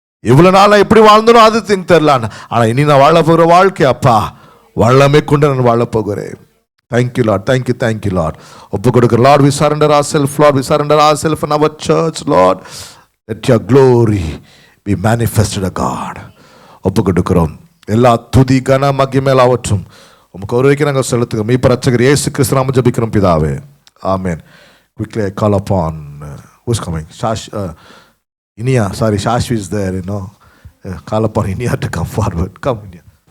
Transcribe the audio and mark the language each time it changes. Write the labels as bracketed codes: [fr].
[ta] இவ்வளவு நாள் எப்படி வாழ்ந்தனோ அது தெரியல. ஆனா இனி நான் வாழ போகிற வாழ்க்கை அப்பா வல்லமை கொண்டு நான் வாழ போகிறேன். [en] Thank you Lord. Thank you Lord. [ta] ஒப்பு கொடுக்கிற [en] Lord, we surrender ourselves, Lord, we surrender ourselves in our church, Lord. Let your glory be manifested, God. [ta] ஒப்பு கொடுக்கிறோம். எல்லா துதி கன மகிமையாவற்றும் உமக்கு ஒருவரைக்கு நாங்கள் செலுத்துகிறோம். மீட்பர் இரட்சகர் இயேசு கிறிஸ்து நாமத்தில் ஜெபிக்கிறோம் பிதாவே. [en] Amen. Quickly I call upon who's coming? Inia, sorry, Shashvi is there, call upon Inia to come forward. Come, Inia.